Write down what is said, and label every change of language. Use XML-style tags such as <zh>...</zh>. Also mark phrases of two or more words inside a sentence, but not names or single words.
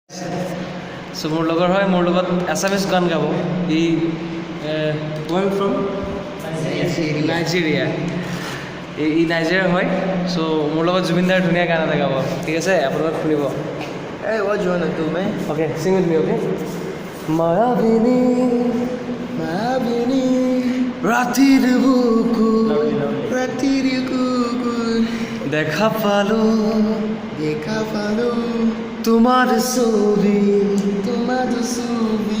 <as>So মোৰ লগৰ হয় মোৰ লগত এছামিছ গান গাব ই</as> <en>where from</en> <as>নাইজেৰিয়া ই নাইজেৰিয়াৰ হয় চ' মোৰ লগত জুবিন দাৰ ধুনীয়া গান এটা গাব ঠিক আছে আপোনালোক শুনিব</as> <en>Hey, what do you wanna do, man?</en> <as>অ'কে</as> <en>sing with me</en> <as>অ'কে মায়াবিনী Mahabini, ৰাতিৰ বুকু ৰাতিৰি কুকু, দেখা পালো দেখা পালো, তোমাৰ ছবি তোমাটো চুবি,</as>